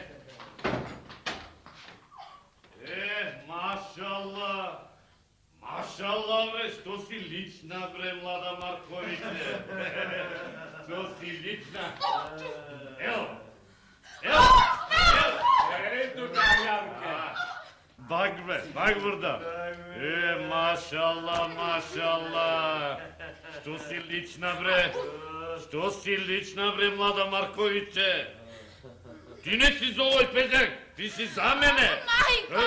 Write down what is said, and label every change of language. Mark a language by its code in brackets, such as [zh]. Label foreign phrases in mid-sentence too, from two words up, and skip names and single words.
[sr] Машалла, Mašala bre, što si lična bre, mlada Markoviće. Što si lična. Evo. Eto ga, Janke. [tr] Bak burada. [sr] Mašala. Što si lična bre, mlada Markoviće. [mk] Ti ne si za ovoj pezek, ti si za mene. [sr] Majko!